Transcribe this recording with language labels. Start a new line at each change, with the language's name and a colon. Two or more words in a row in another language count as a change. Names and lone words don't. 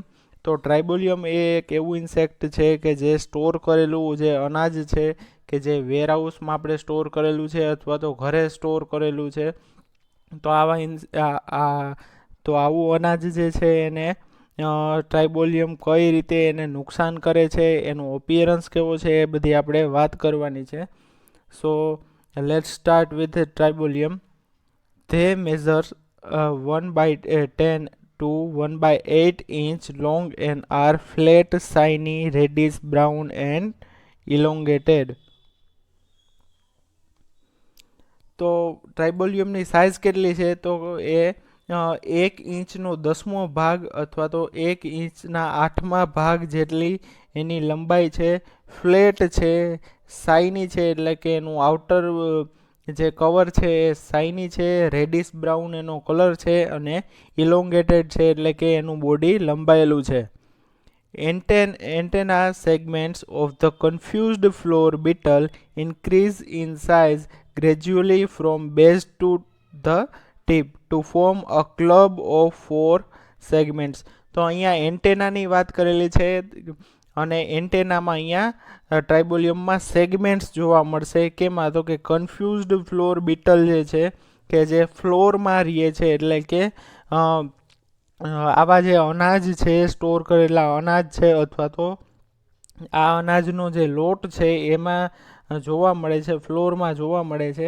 Gujarati: તો ટ્રાઇબોલિયમ એ એક એવું ઇન્સેક્ટ છે કે જે સ્ટોર કરેલું જે અનાજ છે કે જે વેરહાઉસમાં આપણે સ્ટોર કરેલું છે અથવા તો ઘરે સ્ટોર કરેલું છે, તો આવું અનાજ જે છે એને ટ્રાઇબોલિયમ કઈ રીતે એને નુકસાન કરે છે, એનું અપિયરન્સ કેવો છે, એ બધી આપણે વાત કરવાની છે.
English: So let's start with Tribolium. They measure 1/10 to 1/8 inch long and are flat, shiny, reddish brown and elongated.
Gujarati: તો ટ્રાઇબોલિયમની સાઇઝ કેટલી છે? તો એ 1 ઇંચનો 10મો ભાગ અથવા તો 1 ઇંચના 8મા ભાગ જેટલી એની લંબાઈ છે. ફ્લેટ છે, શાઇની છે એટલે કે એનું આઉટર જે કવર છે એ શાઇની છે,
English: reddish brown
Gujarati: એનો કલર છે અને ઇલોંગેટેડ છે એટલે કે એનું બોડી લંબાયેલું છે.
English: Antenna segments of the confused floor beetle increase in size gradually from base to the tip to form a club of 4 segments.
Gujarati: તો અહીંયા એન્ટેનાની વાત કરેલી છે અને એન્ટેનામાં અહીંયા ટ્રાઇબોલિયમમાં સેગમેન્ટ્સ જોવા મળશે. કેમાં? તો કે
English: confused flour beetle
Gujarati: જે છે કે જે ફ્લોરમાં રહે છે એટલે કે આવા જે અનાજ છે, સ્ટોર કરેલા અનાજ છે અથવા તો આ અનાજનો જે લોટ છે એમાં જોવા મળે છે, ફ્લોરમાં જોવા મળે છે.